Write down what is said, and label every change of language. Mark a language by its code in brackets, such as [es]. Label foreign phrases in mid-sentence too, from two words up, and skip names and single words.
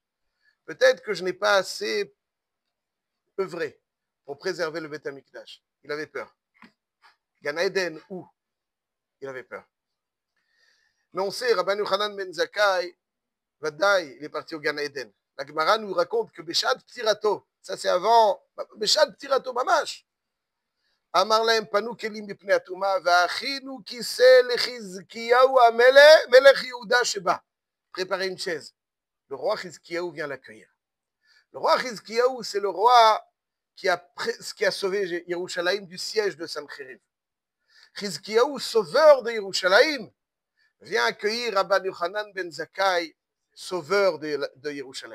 [fr] Peut-être que je n'ai pas assez œuvré pour préserver le Beth Amikdash. Il avait peur. Gan Eden, où? Il avait peur. Mais on sait, Rabban Yochanan ben Zakkai, Vadaï, il est parti au Gan Eden. La Gemara nous raconte que [he] בשעת פטירתו, [fr] ça c'est avant, [he] בשעת פטירתו ממש, אמר להם, פנו כלים מפני הטומאה, והכינו כיסא לחזקיהו המלך יהודה שבא. [fr] Préparez une chaise. Le roi Chizkiyahu vient l'accueillir. Le roi Chizkiyahu, c'est le roi qui a sauvé Yerushalayim du siège de Sancheriv. Chizkiyahu, sauveur de Yerushalayim, vient accueillir Rabban Yochanan ben Zakkai, sauveur de Yerushalayim.